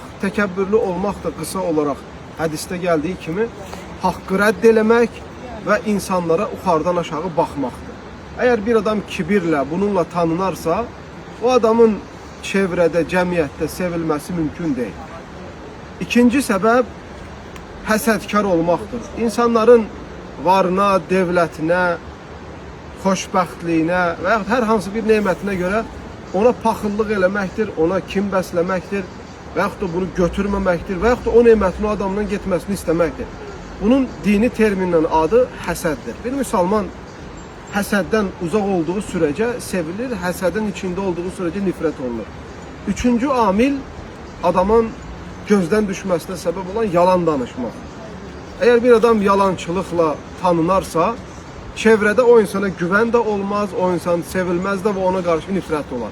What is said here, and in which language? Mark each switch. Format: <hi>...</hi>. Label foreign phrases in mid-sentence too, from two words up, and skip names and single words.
<tr>Tekebbürlü olmak da kısa olarak hadiste geldiği kimi hakkı reddelemek ve insanlara yukarıdan aşağı bakmaktır. Eğer bir adam kibirle bununla tanınarsa o adamın çevrede, cemiyette sevilmesi mümkün değil. İkinci sebep həsədkar olmaktır. İnsanların varına, devletine,</tr> <az>xoşbəxtliyinə və yaxud hər hansı bir nemətinə görə ona paxıllıq eləməkdir, ona kim bəsləməkdir və yaxud da bunu götürməməkdir və yaxud da o nemətin o adamdan getməsini istəməkdir. Bunun dini terminin adı həsəddir.</az> <tr>Bir müsəlman həsəddən uzaq olduğu sürece sevilir, həsədin içinde olduğu sürece nifret olunur. Üçüncü amil adamın gözden düşmesine sebep olan yalan danışmaq. Eğer bir adam yalançılıkla tanınarsa çevrede o insana güven de olmaz, o insan sevilmez de ve ona karşı nifret olar.</tr>